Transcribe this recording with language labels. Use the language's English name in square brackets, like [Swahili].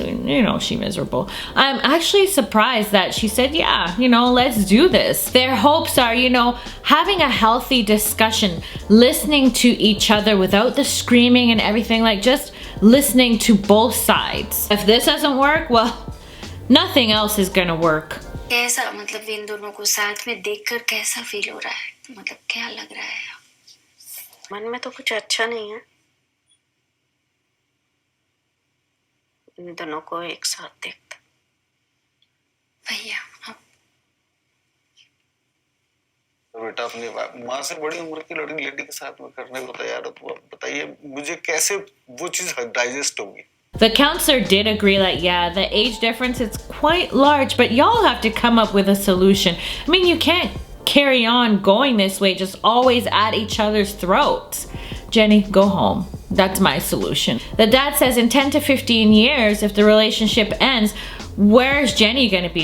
[English] You know, she's miserable. I'm actually surprised that she said, yeah, you know, let's do this. Their hopes are, you know, having a healthy discussion, listening to each other without the screaming and everything, like just listening to both sides. If this doesn't work, well, nothing else is gonna work. [Hindi] कैसा मतलब इन दोनों को साथ में देखकर कैसा feel हो रहा है, मतलब क्या लग रहा है? मन में तो कुछ अच्छा नहीं है इन दोनों को एक साथ देखता। भैया बेटा अपनी माँ से बड़ी उम्र की लड़की के साथ में करने को तैयार हो, तो आप बताइए मुझे कैसे वो चीज डाइजेस्ट होगी? [English] The counselor did agree that, yeah, the age difference is quite large, but y'all have to come up with a solution. I mean, you can't carry on going this way, just always at each other's throats. Jenny, go home. That's my solution. The dad says in 10 to 15 years, if the relationship ends, where's Jenny gonna be?